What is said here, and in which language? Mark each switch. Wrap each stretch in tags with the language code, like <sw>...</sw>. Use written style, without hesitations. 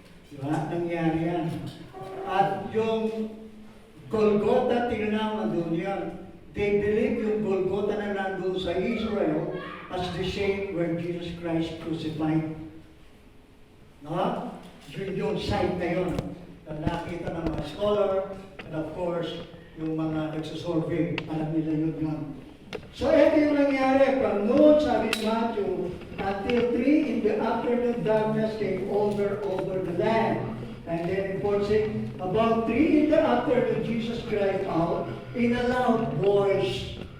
<tl>Diba? Nangyari yan. At yung Golgotha, tingnan nandun yan.</tl> <en>They believe yung Golgotha</en> <tl>na nandun sa</tl> <en>Israel as the same where Jesus Christ crucified.</en> <tl>No? Yun yung site na yun. Na nakita ng mga scholar,</tl> <en>and of course,</en> <tl>yung mga nagsusurvey, alam nila yun. So, ito yung nangyari.</tl> <en>From noon,</en> <tl>sabi ni Matthew,</tl> <en>until 3 in the afternoon, darkness came over the land. And then, enforcing, about 3 in the afternoon, Jesus cried out in a loud voice.</en>